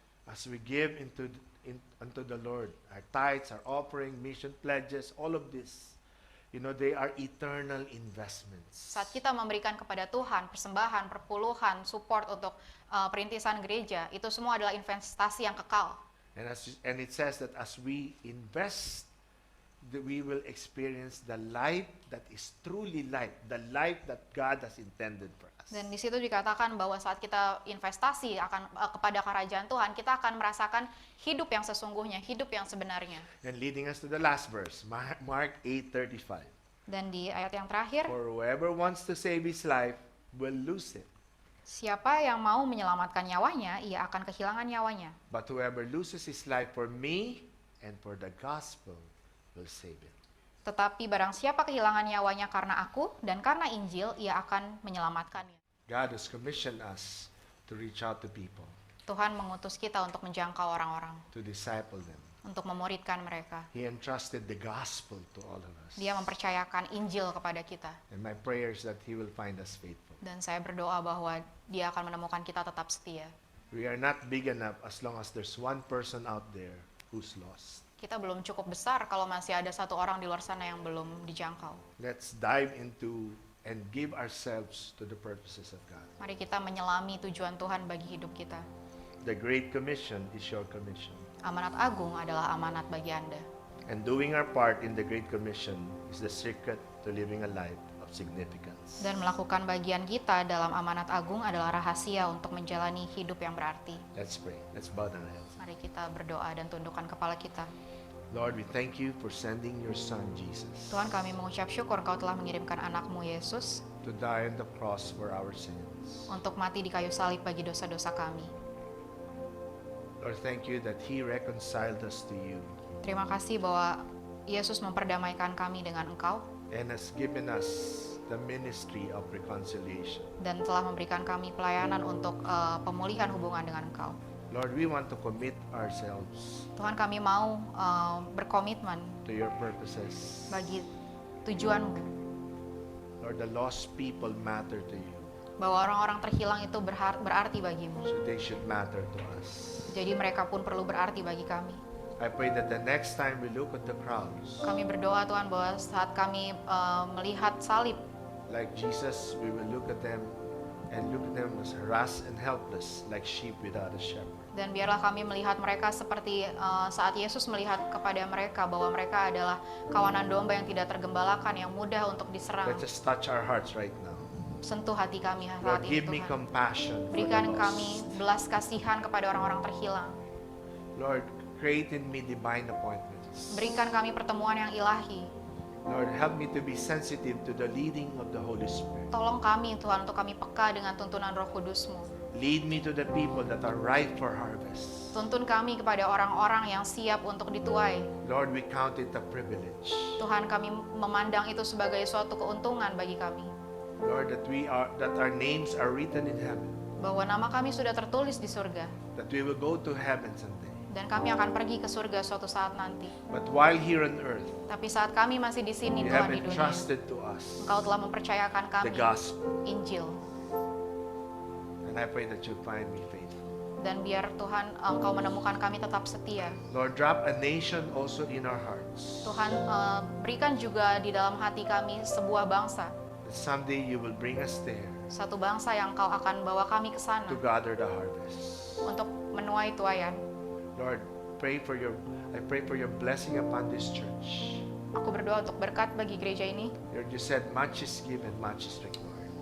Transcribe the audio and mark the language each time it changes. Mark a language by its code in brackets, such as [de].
[en] As we give unto the Lord, our tithes, our offering, mission pledges, all of this, they are eternal investments. [id] Saat kita memberikan kepada Tuhan persembahan, perpuluhan, support untuk perintisan gereja, itu semua adalah investasi yang kekal. [en] And it says that as we invest, that we will experience the life that is truly life, the life that God has intended for us. [id] Dan di situ dikatakan bahwa saat kita investasi kepada kerajaan Tuhan, kita akan merasakan hidup yang sesungguhnya, hidup yang sebenarnya. [en] And leading us to the last verse, Mark 8:35. [id] Dan di ayat yang terakhir, [en] For whoever wants to save his life will lose it, [id] siapa yang mau menyelamatkan nyawanya, ia akan kehilangan nyawanya. [en] but whoever loses his life for me and for the gospel will save it. [id] Tetapi barang siapa kehilangan nyawanya karena aku dan karena Injil, ia akan menyelamatkannya. [en] God has commissioned us to reach out to people, [id] Tuhan mengutus kita untuk menjangkau orang-orang, [en] to disciple them. [id] untuk memuridkan mereka. [en] He entrusted the gospel to all of us. [id] Dia mempercayakan Injil kepada kita. [en] And my prayer is that He will find us faithful. [id] Dan saya berdoa bahwa Dia akan menemukan kita tetap setia. [en] We are not big enough as long as there's one person out there who's lost. [id] Kita belum cukup besar kalau masih ada satu orang di luar sana yang belum dijangkau. [en] Let's dive into and give ourselves to the purposes of God. [id] Mari kita menyelami tujuan Tuhan bagi hidup kita. [en] The Great Commission is your commission. [id] Amanat agung adalah amanat bagi Anda. [en] And doing our part in the Great Commission is the secret to living a life of significance. [id] Dan melakukan bagian kita dalam amanat agung adalah rahasia untuk menjalani hidup yang berarti. [en] Let's pray. Let's bow down our heads. [id] Mari kita berdoa dan tundukkan kepala kita. [en] Lord, we thank you for sending your Son, Jesus, [id] Tuhan, kami mengucap syukur Engkau telah mengirimkan anakmu Yesus [en] to die on the cross for our sins. [id] untuk mati di kayu salib bagi dosa-dosa kami. [en] Lord, thank you that He reconciled us to you [id] Terima kasih bahwa Yesus memperdamaikan kami dengan Engkau [en] and has given us the ministry of reconciliation. [id] dan telah memberikan kami pelayanan untuk pemulihan hubungan dengan Engkau. [en] Lord, we want to commit ourselves [id] Tuhan, kami mau berkomitmen [en] to your purposes. [id] bagi tujuan-Mu, [en] Lord, the lost people matter to you, [id] bahwa orang-orang terhilang itu berarti bagimu. [en] so they should matter to us. [id] Jadi mereka pun perlu berarti bagi kami. [en] I pray that the next time we look at the crowds, [id] Kami berdoa Tuhan bahwa saat kami melihat salib, [en] like Jesus, we will look at them as harassed and helpless, like sheep without a shepherd. [id] dan biarlah kami melihat mereka seperti saat Yesus melihat kepada mereka bahwa mereka adalah kawanan domba yang tidak tergembalakan, yang mudah untuk diserang. [en] Let's just touch our hearts right now. [id] Sentuh hati kami saat [en] Lord, [id] ini [en] give me [id] Tuhan. [en] compassion for the [id] Berikan [en] lost. [id] kami belas kasihan kepada orang-orang terhilang. [en] Lord, create in me divine appointments. [id] Berikan kami pertemuan yang ilahi. [en] Lord, help me to be sensitive to the leading of the Holy Spirit. [id] Tolong kami Tuhan untuk kami peka dengan tuntunan Roh Kudus-Mu. [en] Lead me to the people that are ripe for harvest. [id] Tuntun kami kepada orang-orang yang siap untuk dituai. [en] Lord, we count it a privilege. [id] Tuhan, kami memandang itu sebagai suatu keuntungan bagi kami. [en] Lord, that our names are written in heaven, [id] Bahwa nama kami sudah tertulis di surga. [en] that we will go to heaven someday. [id] Dan kami akan pergi ke surga suatu saat nanti. [en] But while here on earth, [id] Tapi saat kami masih di sini [en] you [id] Tuhan [en] have [id] di dunia, [en] entrusted to us [id] Engkau telah mempercayakan [en] the [id] kami [en] gospel. [id] Injil. [en] And I pray that you find me faithful. [id] Dan biar Tuhan Engkau menemukan kami tetap setia. [en] Lord, drop a nation also in our hearts. [id] Tuhan, berikan juga di dalam hati kami sebuah bangsa. [en] That someday you will bring us there [id] Satu bangsa yang Engkau akan bawa kami ke sana [en] to gather the harvest. [id] untuk menuai tuaian. [en] Lord, I pray for your blessing upon this church. [id] Aku berdoa untuk berkat bagi gereja ini. [en] Lord, you said much is given, much is required.